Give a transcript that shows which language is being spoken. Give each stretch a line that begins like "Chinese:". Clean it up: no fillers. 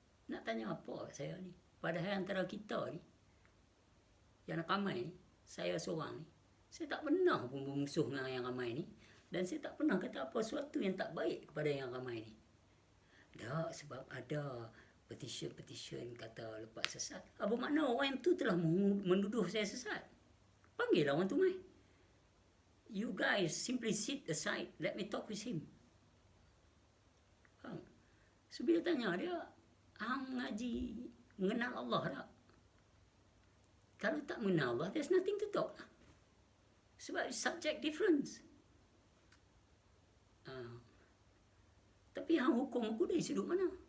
Malay: Nak tanya apa kat saya ni? Padahal antara kita ni, yang ramai ni, saya seorang ni, saya tak pernah pun bermusuh dengan yang ramai ni. Dan saya tak pernah kata apa sesuatu yang tak baik kepada yang ramai ni. Tak, sebab ada petition kata lepas sesat. Apa makna orang tu telah menuduh saya sesat? Panggil orang tu mai.
English: You guys simply sit aside, let me talk with him.
Malay: Faham? So bila tanya dia, hang ngaji mengenal Allah tak? Kalau tak mengenal Allah,
English: there's nothing to talk
Malay: lah. Sebab
English: subject difference.
Malay: Tapi hang hukum aku dari sudut mana?